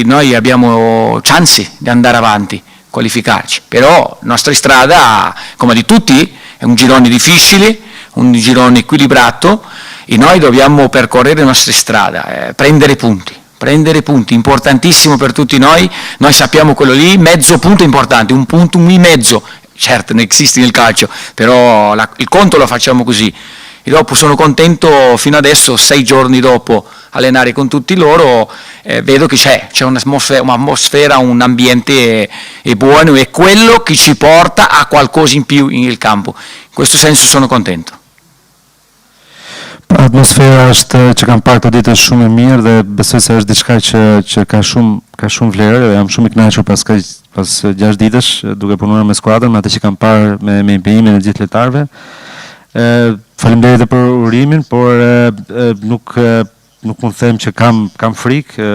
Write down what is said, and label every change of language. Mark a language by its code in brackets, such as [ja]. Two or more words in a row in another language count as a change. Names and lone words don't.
[it] noi abbiamo chance di andare avanti, qualificarci, però la nostra strada, come di tutti, è un girone difficile, un girone equilibrato e noi dobbiamo percorrere le nostre strade, prendere punti, importantissimo per tutti noi sappiamo quello lì, mezzo punto è importante, un punto, un e mezzo, certo non esiste nel calcio, però il conto lo facciamo così. E dopo sono contento, fino adesso 6 giorni dopo allenare con tutti loro, vedo che c'è un'atmosfera, un ambiente buono, e quello che ci porta a qualcosa in più nel campo. In questo senso sono contento. [sq] Atmosfera është që kam parë këto ditë është shumë e mirë dhe besoj se është diçka që ka shumë vlerë dhe jam shumë i kënaqur pas 6 ditësh duke punuar me skuadrën, atë që kam parë me impijimin e gjithë lojtarëve. Faleminderit për urimin, por nuk mund të them që kam frikë.